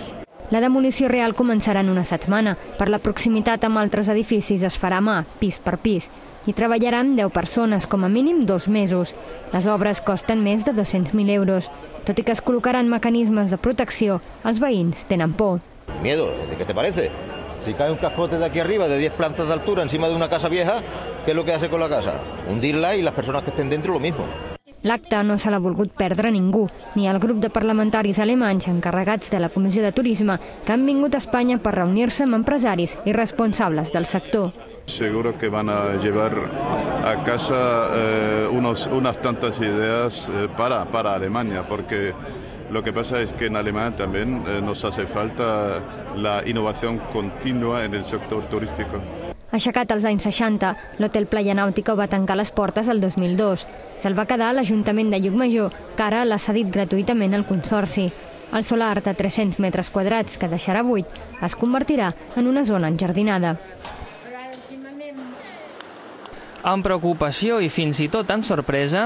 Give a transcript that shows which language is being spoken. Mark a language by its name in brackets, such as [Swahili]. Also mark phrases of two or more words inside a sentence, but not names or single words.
[Catalan] La demolició real començarà en una setmana. Per la proximitat amb altres edificis es farà a mà, pis per pis. Hi treballaran 10 persones, com a mínim 2 mesos. Les obres costen més de 200.000 euros. Tot i que es col·locaran mecanismes de protecció, els veïns tenen por. [Spanish] Miedo, ¿qué te parece? Si cae un cascote de aquí arriba de 10 plantas de altura encima de una casa vieja, ¿qué es lo que hace con la casa? Hundirla y las personas que estén dentro lo mismo. [Catalan] L'acte no se l'ha volgut perdre ningú, ni el grup de parlamentaris alemanys encarregats de la Comissió de Turisme que han vingut a Espanya per reunir-se amb empresaris i responsables del sector. [Spanish] Seguro que van a llevar a casa unas tantas ideas para Alemania, porque lo que pasa es que en Alemania también nos hace falta la innovación continua en el sector turístico. [Catalan] Aixecat als anys 60, l'hotel Playa Náutico va tancar les portes el 2002. Se'l va quedar l'Ajuntament de Llucmajor, que ara l'ha cedit gratuïtament al Consorci. El solar de 300 metres quadrats que deixarà buit es convertirà en una zona enjardinada. Amb preocupació i fins i tot amb sorpresa...